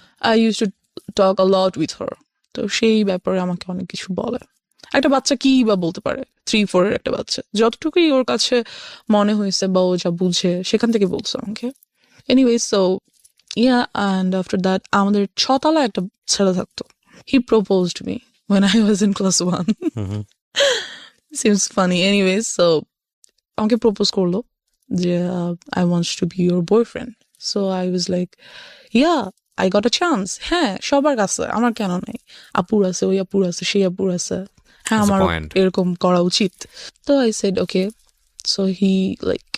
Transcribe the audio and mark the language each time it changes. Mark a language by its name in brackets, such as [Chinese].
[English] I use to talk a lot with her. [Bangla] তো সেই ব্যাপারে আমাকে অনেক কিছু বলে। একটা বাচ্চা কি বা বলতে পারে, 3-4-এর একটা বাচ্চা, যতটুকুই ওর কাছে মনে হয়েছে বা ও যা বুঝে সেখান থেকে বলছে আমাকে। [English] anyway, so and after that [Bangla] আমাদের 6 তলায় একটা ছেলে থাকতো। [English] He proposed me when I was in class 1. Seems funny. Anyways, so [Bangla] আমাকে প্রপোজ করলো যে [English] I wants to be your boyfriend. So I was like yeah I got a chance. [Bangla] হ্যাঁ, সবার কাছে, আমার কেন নাই? আপুর আছে, ওই আপুর আছে, সেই আপুর আছে, হ্যাঁ [English] That's the [Bangla] আমার [English] point. [Bangla] এরকম করা উচিত। তো [English] I said okay. So he like